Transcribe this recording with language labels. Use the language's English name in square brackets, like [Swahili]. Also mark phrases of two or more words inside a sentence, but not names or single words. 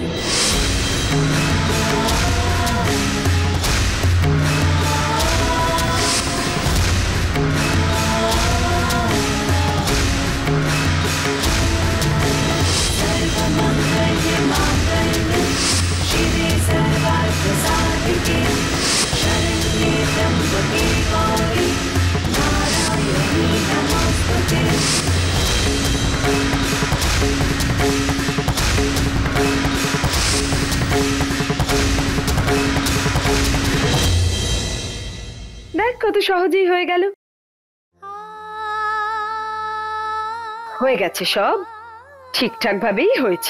[Sanskrit] सर्वमंगल्य मांगल्य शिवे सर्वार्थ साधिके शरण्ये त्र्यंबके गौरी नारायणी नमोस्तुते। [Bangla] দেখ কত সহজেই হয়ে গেল। হয়ে গেছে, সব ঠিকঠাক ভাবেই হয়েছে।